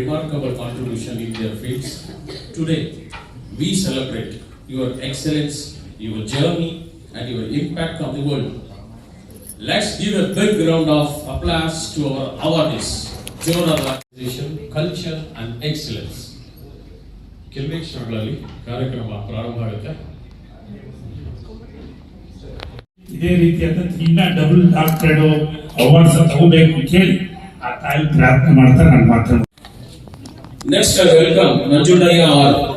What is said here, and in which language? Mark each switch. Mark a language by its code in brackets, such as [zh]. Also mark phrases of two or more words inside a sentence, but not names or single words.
[en] remarkable contribution in their fields. Today, we celebrate your excellence, your journey, and your impact on the world. Let's give a big round of applause to our awardees. Jonah Organization, Culture and Excellence. [kn] ಕೆಲವೇ ಕ್ಷಣಗಳಲ್ಲಿ ಕಾರ್ಯಕ್ರಮ ಪ್ರಾರಂಭ ಆಗುತ್ತೆ. ಇದೇ ರೀತಿಯಾದ ಇನ್ನ [en] double doctorate awards [kn] ತಗೋಬೇಕು ಅಂತ ಹೇಳಿ ಆ ತಾಯಿ ಪ್ರಾರ್ಥನೆ ಮಾಡ್ತಾರೆ. ನನ್ನ ಮಾತನ್ನು [en] next welcome [kn] ನಂಜುಂಡಯ್ಯ ಆರ್.